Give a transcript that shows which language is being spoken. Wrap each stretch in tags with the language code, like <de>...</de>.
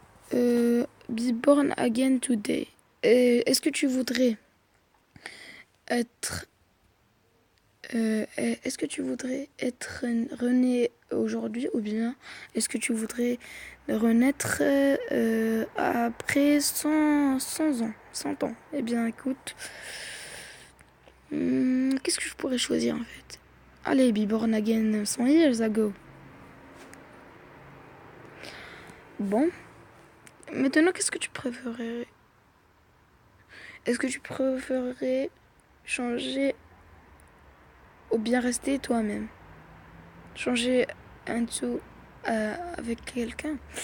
<en>Be born again today.</en> <fr>Est-ce que tu voudrais être est-ce que tu voudrais être rené aujourd'hui ou bien est-ce que tu voudrais renaître après 100 ans 100 ans? Eh bien écoute, qu'est-ce que je pourrais choisir en fait?</fr> <en>Allez, be born again 100 years ago.</en> <fr>Bon, maintenant qu'est-ce que tu préférerais? Est-ce que tu préférerais changer ou bien rester toi-même? Changer un tout avec quelqu'un?</fr>